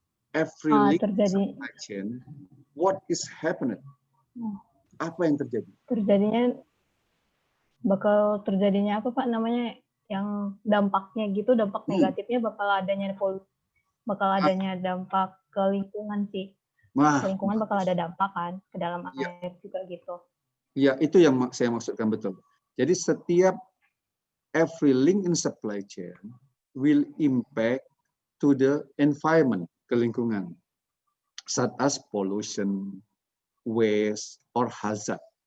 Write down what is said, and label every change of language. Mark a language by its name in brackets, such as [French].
[English] Every link supply chain, what is happening? [Indonesian] Apa yang terjadi? Bakal terjadinya apa Pak namanya, yang dampaknya gitu, dampak negatifnya bakal adanya dampak ke lingkungan sih. Ke lingkungan bakal ada dampak kan, ke dalam air juga gitu. Iya, itu yang saya maksudkan betul. Jadi setiap [English] every link in supply chain will impact to the environment, [Indonesian] ke lingkungan, [English] such as pollution, waste, or hazard.